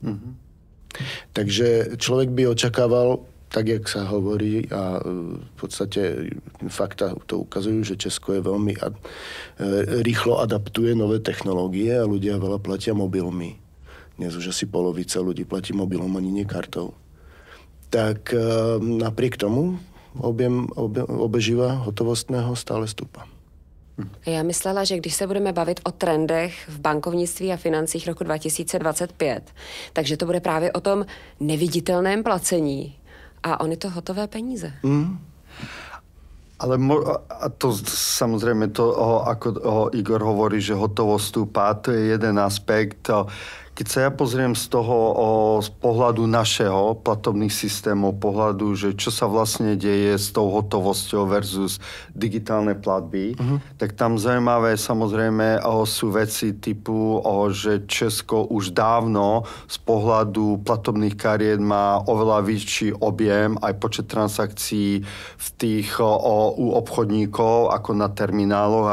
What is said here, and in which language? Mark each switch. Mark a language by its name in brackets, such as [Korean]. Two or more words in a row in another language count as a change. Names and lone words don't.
[Slovak] Takže človek by očakával, tak jak sa hovorí a v podstate fakta to ukazujú, že Česko je veľmi rýchlo adaptuje nové technológie a ľudia veľa platia mobilmi. Dnes už asi polovica ľudí platí mobilom, ani nie kartou. Tak napriek tomu objem obeživa hotovostného stále stúpa. [Czech] Já myslela, že když se budeme bavit o trendech v bankovnictví a financích roku 2025, takže to bude právě o tom neviditelném placení. A ony to hotové peníze. [Slovak] Ale a to samozrejme, ako Igor hovorí, že hotovosť stúpa, to je jeden aspekt. Keď sa ja pozriem z pohľadu našeho platobných systémov, pohľadu, že čo sa vlastne deje s tou hotovosťou versus digitálne platby, tak tam zaujímavé samozrejme sú veci typu, že Česko už dávno z pohľadu platobných kariet má oveľa vyšší objem aj počet transakcií v tých u obchodníkov ako na termináloch.